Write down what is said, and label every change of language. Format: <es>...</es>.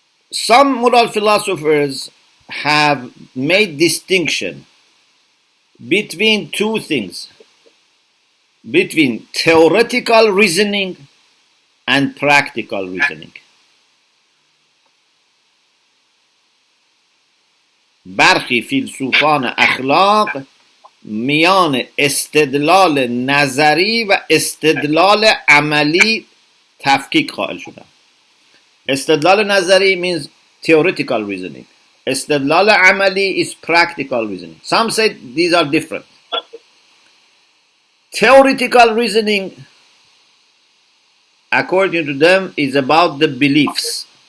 <en>Some moral philosophers have made distinction between two things, between theoretical reasoning and practical reasoning.</en> <fa>برخی فیلسوفان اخلاق میان استدلال نظری و استدلال عملی تفکیک قائل شدند.</fa> <en>استدلال نظری means theoretical reasoning. استدلال عملی is practical reasoning. Some say these are different. Theoretical reasoning, according to them, is about the beliefs.</en>